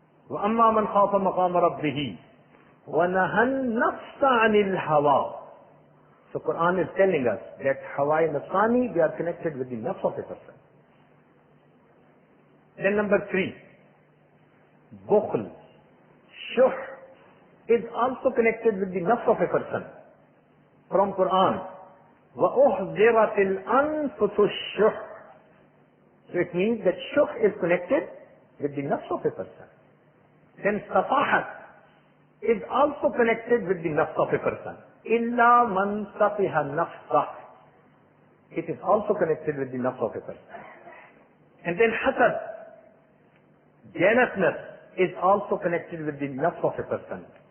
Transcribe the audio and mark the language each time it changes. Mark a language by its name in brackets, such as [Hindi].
[Arabic] وَأَمَّا مَنْ خَافَ مَقَامَ رَبِّهِ وَنَهَى النَّفْسَ عَنِ الْهَوَىٰ. [English] So Quran is telling us that hawa-i nafsani, they are connected with the nafs of a person. Then number three, bukhl, shuh, is also connected with the nafs of a person. From Quran, [Arabic] وَأُحْضِرَتِ الْأَنفُسُ الشُّحْ. [English] So it means that shuh is connected with the nafs of a person. Then safahat is also connected with the nafs of a person. [Arabic] إِلَّا مَنْ سَفِهَ نَفْسَهُ. [English] It is also connected with the nafs of a person. And then hasad, jealousness, is also connected with the nafs of a person.